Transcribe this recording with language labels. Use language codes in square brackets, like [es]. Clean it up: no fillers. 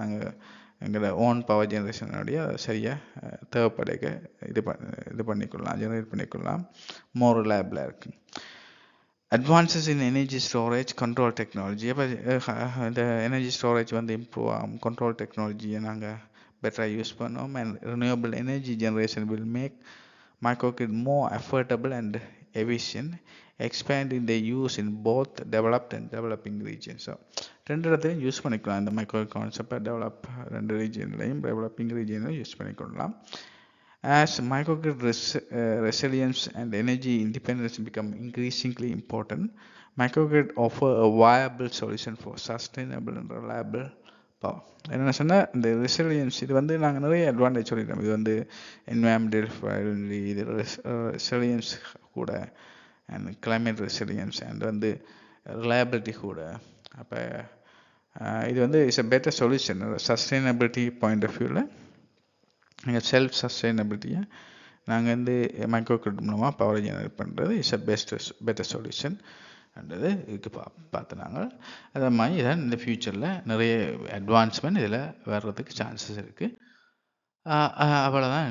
[ta] நாங்கள் எங்களோட own power ஜெனரேஷனுடைய சரியாக தேவைப்படைக்க இது பண்ணிக்கொள்ளலாம், ஜெனரேட் பண்ணிக்கொள்ளலாம். மோர் ரிலையபிளாக இருக்கும். அட்வான்சஸ் இன் எனர்ஜி ஸ்டோரேஜ் கண்ட்ரோல் டெக்னாலஜி. அப்போ இந்த எனர்ஜி ஸ்டோரேஜ் வந்து இம்ப்ரூவ் ஆகும். கண்ட்ரோல் டெக்னாலஜியை நாங்கள் [en] better use [ta] பண்ணோம். [en] And renewable energy generation will make microgrid more affordable and efficient, expanding their use in both developed and developing regions. [ta] So ரெண்டு இடத்துலையும் use பண்ணிக்கலாம் இந்த மைக்ரோ கான்செப்டை. டெவலப் ரெண்டு ரீஜன்லையும் developing ரீஜன்லையும் use பண்ணிக்கொள்ளலாம். [en] As microgrid resilience and energy independence become increasingly important, microgrid offer a viable solution for sustainable and reliable power. [ta] என்ன சொன்னால், இந்த resilience இது வந்து நாங்கள் நிறைய அட்வான்டேஜ் சொல்லிட்டோம். இது வந்து என்வாயன்மெண்டல் ஃப்ரெண்ட்லி, இது ரெசிலியன்ஸ் கூட, அண்ட் கிளைமேட் ரெசிலியன்ஸ், அண்ட் வந்து ரிலையபிலிட்டி கூட. அப்போ இது வந்து [en] It's a better solution. [ta] Sustainability point of வியூவில் எங்கள் செல்ஃப் சஸ்டைனபிலிட்டியை நாங்கள் வந்து மைக்ரோ கிரிட் மூலமாக பவர் ஜெனரேட் பண்ணுறது இட்ஸ் அ பெட்டர் சொல்யூஷன் என்றது இதுக்கு பார்த்து நாங்கள் அதே மாதிரி இதான் இந்த ஃப்யூச்சரில் நிறைய அட்வான்ஸ்மெண்ட் இதில் வர்றதுக்கு சான்சஸ் இருக்குது. அவ்வளோதான் இன்றைய வீடியோவில். அந்த வீடியோ எண்டுக்கு வந்துட்டோம். நன்றி.